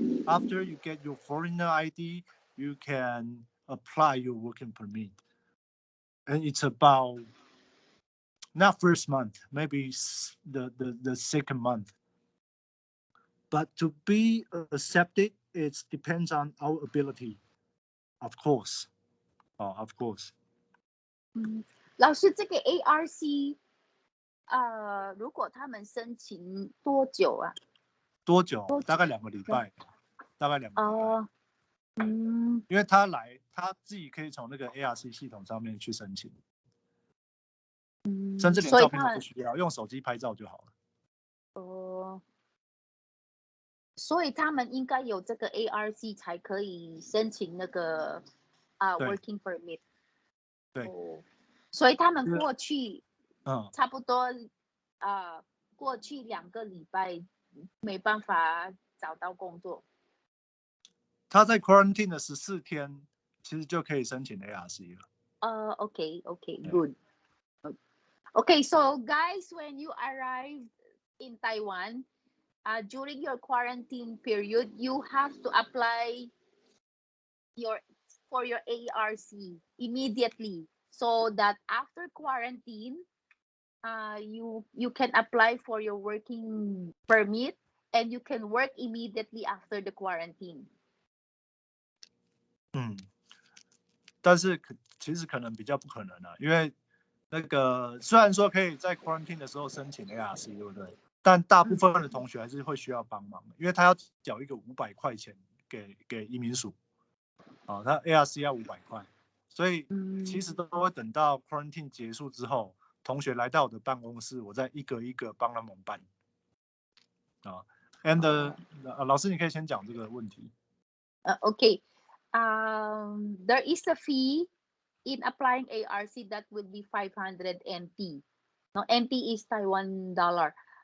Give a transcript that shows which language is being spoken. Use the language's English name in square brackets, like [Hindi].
[English] After you get your foreigner ID, you can apply your working permit, and it's about not first month, maybe the second month. But to be accepted, it depends on our ability, of course. Of course. [Chinese] 老师，这个 ARC 如果他们申请多久啊？多久？大概2个礼拜，大概2个礼拜。哦，因为他自己可以从那个 ARC 系统上面去申请，甚至连照片都不需要，用手机拍照就好了。哦，所以他们应该有这个 ARC 才可以申请那个working permit。对。所以他们过去差不多过去2个礼拜没办法找到工作。他在 quarantine 的14天，其实就可以申请 ARC 了。 [English] Okay, good. Okay, so guys, when you arrive in Taiwan, during your quarantine period, you have to apply for your ARC immediately, so that after quarantine, you can apply for your working permit and you can work immediately after the quarantine. [Chinese] 但是其实可能比较不可能啊，因为那个虽然说可以在 quarantine 的时候申请 ARC， 对不对？但大部分的同学还是会需要帮忙的，因为他要缴一个500块钱给移民署，他 ARC 要500块，所以其实都会等到 quarantine 结束之后，同学来到我的办公室，我再一个一个帮他们办。 And 老师，你可以先讲这个问题。 [English] Okay. There is a fee in applying ARC that will be 500 NT. No, NT is Taiwan dollar.